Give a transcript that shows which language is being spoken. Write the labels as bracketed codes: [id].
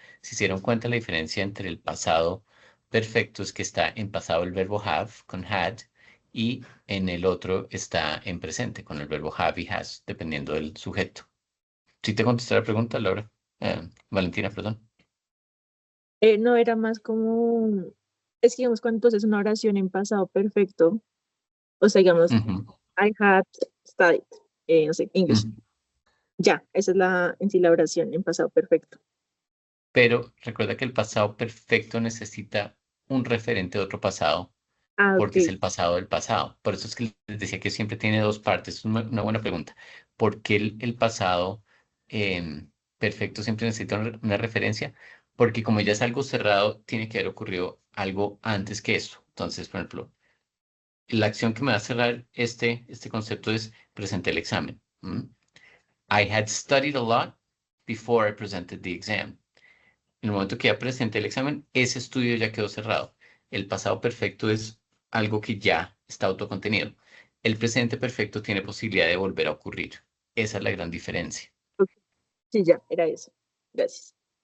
[es] Si se dieron cuenta, la diferencia entre el pasado perfecto es que está en pasado el verbo have con had y en el otro está en presente con el verbo have y has, dependiendo del sujeto. ¿Sí te contesté la pregunta, Laura? Valentina, perdón. No, era más como, es que digamos, cuando entonces una oración en pasado perfecto, o sea, digamos, Ujú, [en] I had studied, [es] no sé, [en] English. ujú. [es] Ya, esa es en sí la oración en pasado perfecto. Pero recuerda que el pasado perfecto necesita un referente de otro pasado Ah, porque es ok. el pasado del pasado. Por eso es que les decía que siempre tiene dos partes. Es una buena pregunta. ¿Por qué el pasado perfecto siempre necesita una referencia? Porque como ya es algo cerrado, tiene que haber ocurrido algo antes que eso. Entonces, por ejemplo, la acción que me va a cerrar este concepto es presenté el examen. [en] I had studied a lot before I presented the exam. [es] En el momento que ya presenté el examen, ese estudio ya quedó cerrado. El pasado perfecto es algo que ya está autocontenido. El presente perfecto tiene posibilidad de volver a ocurrir. Esa es la gran diferencia. Ok. Sí, ya, era eso. Gracias.